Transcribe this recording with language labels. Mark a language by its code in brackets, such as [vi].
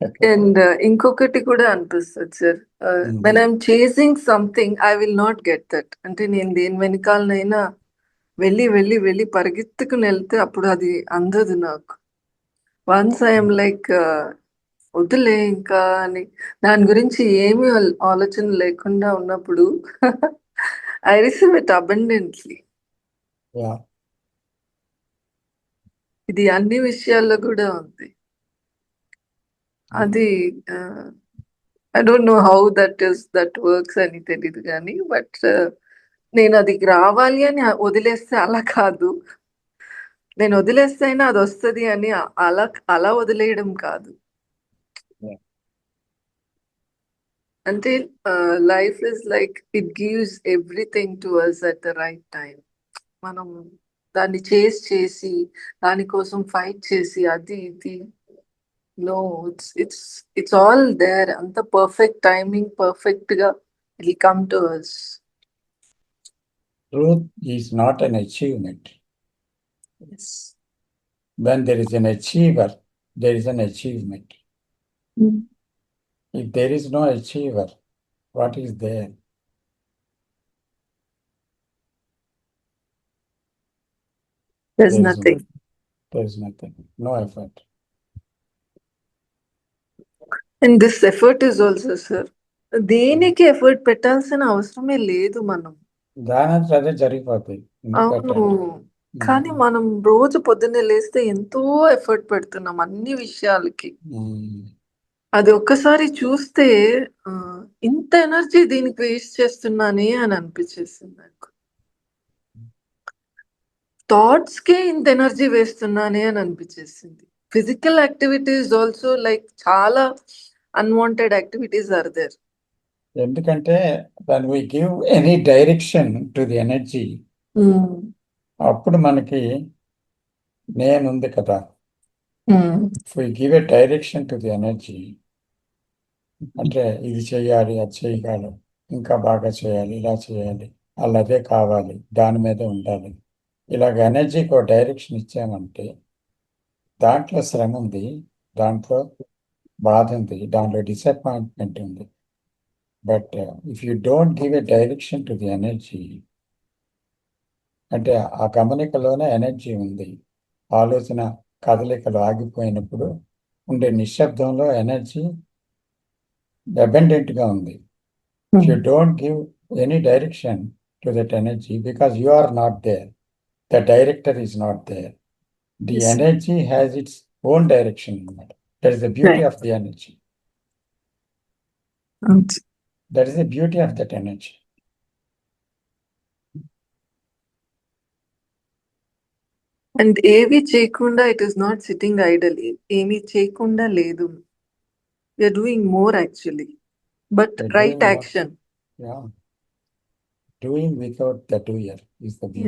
[en] And [te] ఇంకొకటి కూడా అనిపిస్తుంది sir, [en] when I'm chasing something, I will not get that. [te] అంటే నేను దేని వెనకాలనైనా వెళ్ళి పరిగెత్తుకుని వెళ్తే అప్పుడు అది అందదు నాకు. [en] once I'm like [te] వద్దులే ఇంకా అని, దాని గురించి ఏమీ ఆలోచన లేకుండా ఉన్నప్పుడు [en] I receive it abundantly. Yeah. [te] ఇది అన్ని విషయాల్లో కూడా ఉంది. అది [en] I don't know how that works [te] అని తెలీదు కానీ, బట్ నేను అది రావాలి అని వదిలేస్తే అలా కాదు. నేను వదిలేస్తే అయినా అది వస్తుంది అని అలా వదిలేయడం కాదు. [en] Yeah. అంటే life is like it gives everything to us at the right time. [te] మనం దాన్ని చేసి దానికోసం ఫైట్ చేసి అది ఇది, [en] No, it's all there. అంత perfect timing, perfect గా it will come to us. Truth is not an achievement. Yes. When there is an achiever, there is an achievement. If there is no achiever, what is there? There's There is nothing. there is nothing. No effort. And this effort is also, sir, [te] దేనికి effort పెట్టాల్సిన అవసరమే లేదు మనం. దానంతా అదే జరిగిపోతాయి. ఎందుకు అవును, పెట్టాలి? కానీ మనం రోజు పొద్దున్నే లేస్తే ఎంతో ఎఫర్ట్ పెడుతున్నాం అన్ని విషయాలకి. అది ఒక్కసారి చూస్తే ఇంత ఎనర్జీ దీనికి వేస్ట్ చేస్తున్నానే అని అనిపించేసింది నాకు. థాట్స్ కే ఇంత ఎనర్జీ వేస్తున్నానే అని అనిపించేసింది. [en] Physical activities also like చాలా unwanted activities are there. ఎందుకంటే when we give any direction to the energy, [te] అప్పుడు మనకి నేనుంది కదా. [en] If we give a direction to the energy, [te] అంటే ఇది చేయాలి, అది చేయాలి, ఇంకా బాగా చేయాలి, ఇలా చేయాలి, అదే కావాలి, దాని మీదే ఉండాలి, ఇలాగ ఎనర్జీకి ఒక డైరెక్షన్ ఇచ్చామంటే దాంట్లో శ్రమ ఉంది, దాంట్లో బాధ ఉంది, దాంట్లో డిసప్పాయింట్మెంట్ ఉంది. [en] but if you don't give a direction to the energy, [te] అంటే ఆ గమనికలోనే ఎనర్జీ ఉంది. ఆలోచన కదలికలు ఆగిపోయినప్పుడు ఉండే నిశ్శబ్దంలో ఎనర్జీ అబెండెంట్గా ఉంది. [en] If you don't give any direction to that energy, because you are not there, the director is not there. The Yes. energy has its own direction. That is the beauty Right. of the energy. Okay. That is the beauty of that energy. And [te] ఏవి చేయకుండా [en] It is not sitting idle. [te] ఏమి చేయకుండా లేదు, [en] We're doing more actually, but We're right doing what? Action. Yeah. Doing without the doer is the beauty.